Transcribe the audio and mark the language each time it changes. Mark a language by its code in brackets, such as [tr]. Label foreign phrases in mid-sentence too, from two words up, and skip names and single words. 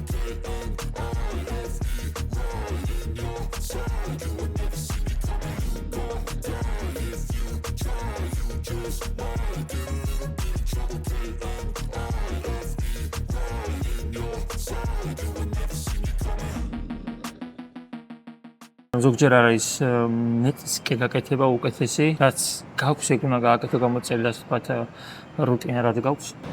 [en] I'll be right in your side. You will never see me coming. Don't die if you try. You just might get a little bit of trouble. I'll be right in your side. You will never see me coming. [ka] ზოგჯერ არის მეტისკე გაკეთება უკეთესი, რაც გაქვს ეგ უნდა გააკეთო გამოწელი და თქვათ რუტინად გაქვს.